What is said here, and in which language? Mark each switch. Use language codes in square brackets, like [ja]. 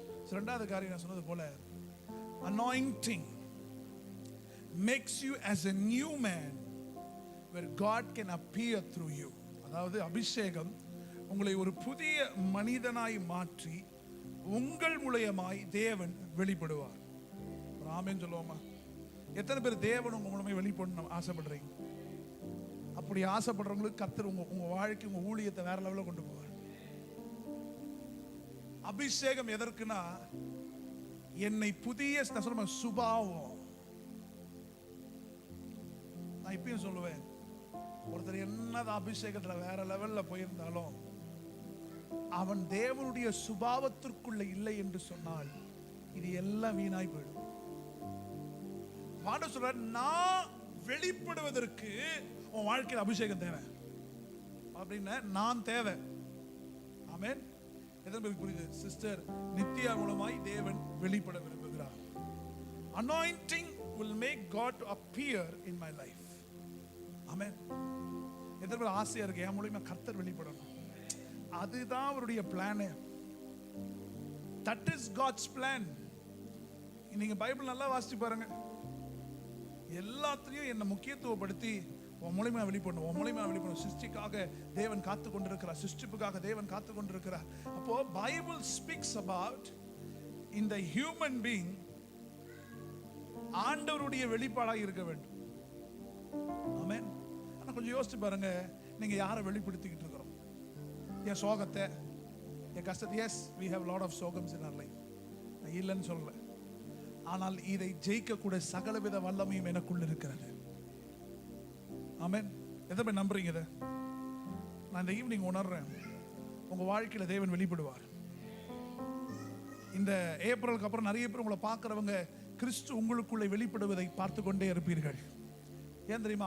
[ta] இரண்டாவது காரியம் நான் சொன்னது போல, [en] anointing makes you as a new man where God can appear through you. [ta] அதாவது அபிஷேகம் உங்களை ஒரு புதிய மனிதனாய் மாற்றி உங்கள் மூலமாய் தேவன் வெளிப்படுவார். ஆமென் சொல்லுவோமா? எத்தனை பேர் தேவன் உங்க மூலமா வெளிப்படணும் ஆசைப்படுறீங்க? அப்படி ஆசைப்படுறவங்களுக்கு கர்த்தர் உங்க வாழ்க்கை, உங்க ஊழியத்தை வேற லெவலில் கொண்டு போவார். அபிஷேகம் எதற்குனா, என்னை புதிய சுபாவம். நான் இப்பயும் சொல்லுவேன், ஒருத்தர் என்னதான் அபிஷேகத்துல வேற லெவல்ல போயிருந்தாலும் அவன் தேவனுடைய சுபாவத்திற்குள்ள இல்லை என்று சொன்னால் இது எல்லாம் வீணாய் போயிடும். ஆண்டவர் சொல்றார், நான் வெளிப்படுவதற்கு உன் வாழ்க்கையில் அபிஷேகம் தேவை அப்படின்னு நான் தேவை. ஆமென். எதற்கு புரியுது? சிஸ்டர் நித்யா மூலமாய் தேவன் வெளிப்பட விரும்புகிறார். [en] Anointing will make God to appear in my life. [ta] ஆமென். எதற்கு ஆசையா இருக்கு, என் மூலமா கர்த்தர் வெளிப்படணும். அதுதான் அவருடைய plan. [en] That is God's plan. [ta] நீங்க பைபிள் நல்லா வாசிச்சு பாருங்க, எல்லாத்தையும் என்ன முக்கியத்துவப்படுத்தி உன் மூலமா வெளிப்படணும், உன் மூலமா வெளிப்படணும். சிருஷ்டிக்காக தேவன் காத்து கொண்டிருக்கிறார், சிருஷ்டிப்புக்காக தேவன் காத்து கொண்டிருக்கிறார். அப்போ பைபிள் ஸ்பீக்ஸ் அபவுட் இந்த ஹியூமன் பீயிங் ஆண்டவருடைய வெளிப்பாடாக இருக்க வேண்டும். ஆமென். ஆனா கொஞ்சம் யோசிச்சு பாருங்க, நீங்க யாரை வெளிப்படுத்திக்கிட்டு இருக்கிறோம்? என் சோகத்தை, என் கஷ்டத்தை. [en] yes, we have a lot of சோகம்ஸ் in our life, [ta] நான் இல்லைன்னு சொல்லல. ஆனால் இதை ஜெயிக்கக்கூடிய சகலவித வல்லமையும் எனக்குள்ள இருக்கிறது. ஆமென். எதை நம்புறீங்க? இதை நான் இந்த ஈவினிங் உணர்றேன், உங்க வாழ்க்கையில தேவன் வெளிப்படுவார். இந்த ஏப்ரலுக்கு அப்புறம் நிறைய பேர் உங்களை பார்க்கிறவங்க கிறிஸ்து உங்களுக்குள்ளே வெளிப்படுவதை பார்த்து கொண்டே இருப்பீர்கள். ஏன் தெரியுமா?